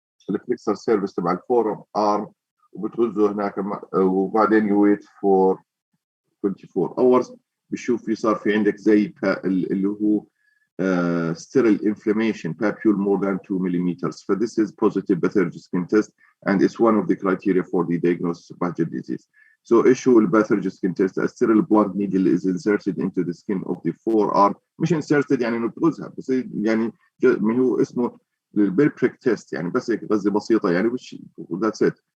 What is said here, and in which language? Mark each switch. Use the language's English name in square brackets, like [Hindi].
[Arabic] الفليكسر سيرفيس تبع الفور ارم وبتغزه هناك وبعدين يويت فور 24 hours بشوف في صار في عندك زي اللي هو sterile inflammation papule more than 2 millimeters. [English] So this is positive Behcet skin test and it's one of the criteria for the diagnosis of Behcet disease. So issue Behcet skin test, a sterile blunt needle is inserted into the skin of the forearm. [Arabic] مش inserted يعني انه بتغزها بس يعني ما هو اسمه البيربريك تيست يعني بس هيك غزه بسيطه يعني that's it.